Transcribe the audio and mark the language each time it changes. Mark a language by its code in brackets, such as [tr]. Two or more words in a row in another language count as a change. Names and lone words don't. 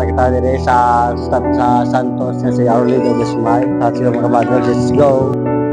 [hil] na kita diri sa Santos na si Our Lady of the Smile. Sa mga brothers, [en] let's go!